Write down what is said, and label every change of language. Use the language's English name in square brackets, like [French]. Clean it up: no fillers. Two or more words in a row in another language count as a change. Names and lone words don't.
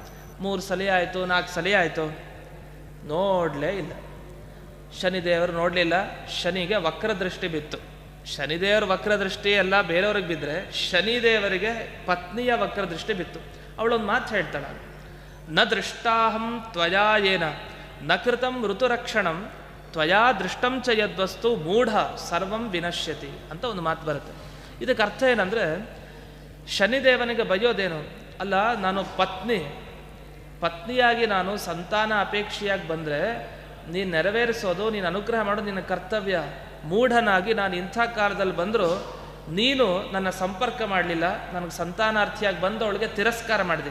[Kannada] 3 ಸಲ ಆಯಿತು, 4 ಸಲ ಆಯಿತು, ನೋಡಲೇ ಇಲ್ಲ. ಶನಿದೇವರು ನೋಡಲಿಲ್ಲ. ಶನಿಗೆ ವಕ್ರದೃಷ್ಟಿ ಬಿತ್ತು. ಶನಿದೇವರ ವಕ್ರದೃಷ್ಟಿ ಎಲ್ಲ ಬೇರೆಯವ್ರಿಗೆ ಬಿದ್ದರೆ, ಶನಿದೇವರಿಗೆ ಪತ್ನಿಯ ವಕ್ರದೃಷ್ಟಿ ಬಿತ್ತು. ಅವಳೊಂದು ಮಾತು ಹೇಳ್ತಾಳೆ, [Sanskrit] ನ ದೃಷ್ಟಾಹಂ ತ್ವಯಾ ಏನ ನ ಕೃತಂ ಋತುರಕ್ಷಣಂ ತ್ವಯಾ ದೃಷ್ಟಂ ಚ ಯದ್ವಸ್ತು ಮೂಢ ಸರ್ವಂ ವಿನಶ್ಯತಿ [Kannada] ಅಂತ ಒಂದು ಮಾತು ಬರುತ್ತೆ. ಇದಕ್ಕೆ ಅರ್ಥ ಏನಂದರೆ, ಶನಿದೇವನಿಗೆ ಬೈಯೋದೇನು ಅಲ್ಲ, ನಾನು ಪತ್ನಿಯಾಗಿ ನಾನು ಸಂತಾನ ಅಪೇಕ್ಷೆಯಾಗಿ ಬಂದರೆ ನೀನು ನೆರವೇರಿಸೋದು, ನೀನು ಅನುಗ್ರಹ ಮಾಡೋದು ನಿನ್ನ ಕರ್ತವ್ಯ. ಮೂಢನಾಗಿ ನಾನು ಇಂಥ ಕಾಲದಲ್ಲಿ ಬಂದರೂ ನೀನು ನನ್ನ ಸಂಪರ್ಕ ಮಾಡಲಿಲ್ಲ, ನನಗೆ ಸಂತಾನಾರ್ಥಿಯಾಗಿ ಬಂದವಳಿಗೆ ತಿರಸ್ಕಾರ ಮಾಡಿದೆ.